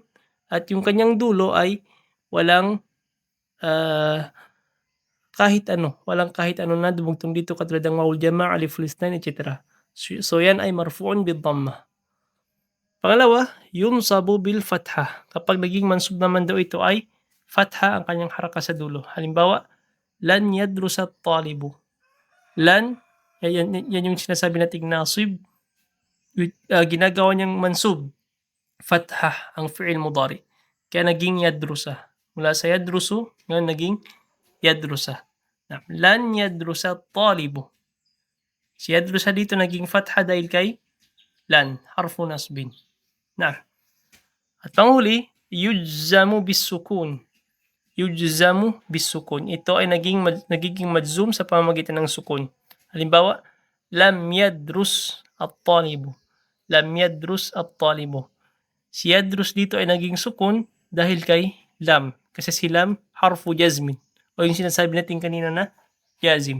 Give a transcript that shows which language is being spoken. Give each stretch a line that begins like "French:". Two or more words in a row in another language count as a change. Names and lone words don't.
Filipino: At yung kanyang dulo ay walang walang kahit ano na dumugtong dito katulad ng
Arabic: واو الجماعة، ألف الاثنين,
Filipino: etc. So yan ay
Arabic: مرفوع بالضمة.
Filipino: Pangalawa,
Arabic: ينصب بالفتحة.
Filipino: Kapag naging mansub naman daw ito ay fatha ang kanyang haraka sa dulo. Halimbawa,
Arabic: لن يدرس الطالب.
Filipino: Lan, yan yung sinasabi nating nasib. Ginagawa niyang mansub. Fatha ang
Arabic: فعل مضارع.
Filipino: Kaya naging yadrusa. Mula sa yadrusu, ngayon naging yadrusa.
Arabic: لن يدرس الطالب.
Filipino: Si yadrusa dito naging fatha dahil kay lan,
Arabic: حرف نصب.
Filipino: At panghuli,
Arabic: يجزم بالسكون. يجزم بالسكون.
Filipino: Ito ay nagiging madzum sa pamamagitan ng sukun.
Arabic: Halimbawa, لم يدرس الطالب. لم يدرس الطالب.
Filipino: Si yadrus dito ay naging sukun dahil kay lam. Kasi si lam,
Arabic: حرف جزم.
Filipino: O yung sinasabi natin kanina na jazim.